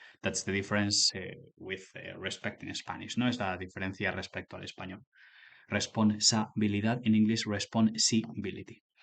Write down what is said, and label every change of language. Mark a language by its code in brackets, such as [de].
[en] That's the difference with respect in Spanish. [es] No es la diferencia respecto al español. [en] Responsabilidad in English, responsibility.